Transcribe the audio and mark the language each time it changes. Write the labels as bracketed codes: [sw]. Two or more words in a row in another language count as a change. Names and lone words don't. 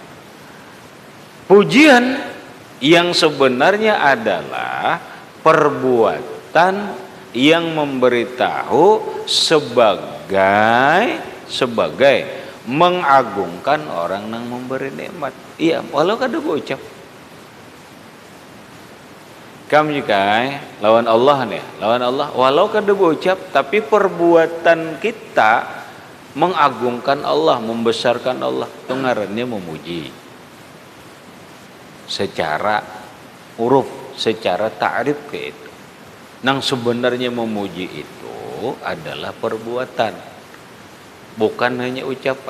[id] Pujian yang sebenarnya adalah perbuatan yang memberitahu sebagai mengagungkan orang yang memberi nikmat. [bjn] Iya, walau kada berucap. Kamu juga lawan Allah nih, lawan Allah. Walau kada berucap, tapi perbuatan kita mengagungkan Allah, membesarkan Allah. Itu ngarannya memuji. Secara huruf, secara ta'rif ke itu. Nang sebenarnya memuji itu adalah perbuatan, bukan hanya ucapan.